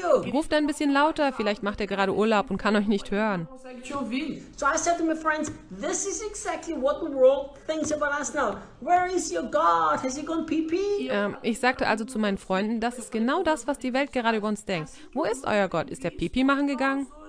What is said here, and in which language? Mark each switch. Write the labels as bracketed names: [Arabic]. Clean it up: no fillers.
[German] Ruft ein bisschen lauter. Vielleicht macht er gerade Urlaub und kann euch nicht hören. [English] So I said to my friends, this is exactly what the world thinks about us now. Where is your God? Has he gone pee-pee? [German] Ich sagte also zu meinen Freunden, das ist genau das, was die Welt gerade über uns denkt. Wo ist euer Gott? Ist er Pipi machen gegangen?